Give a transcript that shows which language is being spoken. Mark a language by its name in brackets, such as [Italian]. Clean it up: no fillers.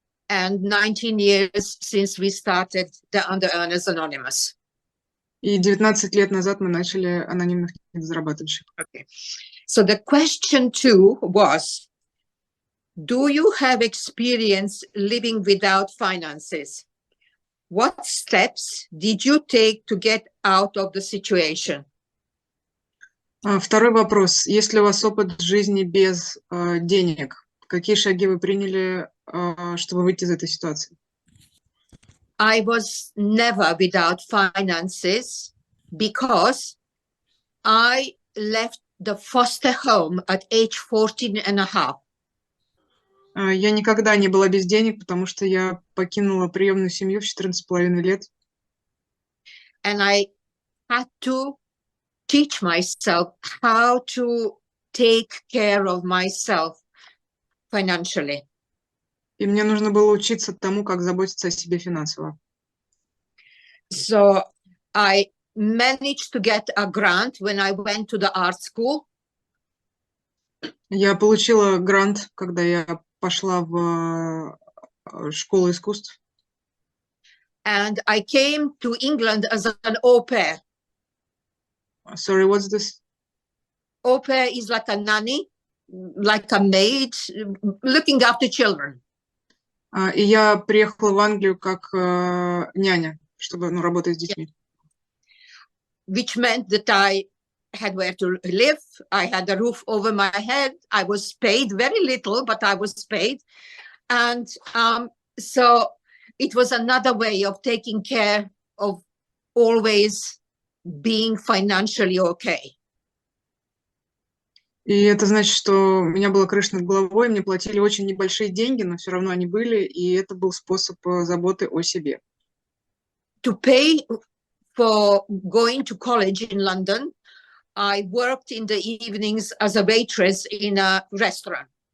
[English] And 19 years since we started the Under-Earners Anonymous. [Russian] И 19 лет назад мы начали анонимных недозарабатывающих. [English] Okay. So the question 2 was, do you have experience living without finances? What steps did you take to get out of the situation? [Russian] Второй вопрос. Есть ли у вас опыт жизни без денег? Какие шаги вы приняли, чтобы выйти из этой ситуации? [English] I was never without finances because I left the foster home at age 14 and a half. [Russian] Я никогда не была без денег, потому что я покинула приемную семью в 14,5 лет. [English] And I had to teach myself how to take care of myself financially. [Russian] И мне нужно было учиться тому, как заботиться о себе финансово. [English] So I managed to get a grant when I went to the art school. [Russian] Я получила грант, когда я пошла в школу искусств. [English] And I came to England as an au pair. Sorry, what's this? Au pair is like a nanny, like a maid, looking after children. [Russian] И я приехала в Англию как няня, чтобы работать с детьми. [English] Which meant that I had where to live, I had a roof over my head, I was paid very little, but I was paid. And so it was another way of taking care of always being financially okay. [Russian] И это значит, что у меня была крыша над головой, мне платили очень небольшие деньги, но все равно они были, и это был способ заботы о себе. [English] To pay for going to college in London, I worked in the evenings as a waitress in a restaurant.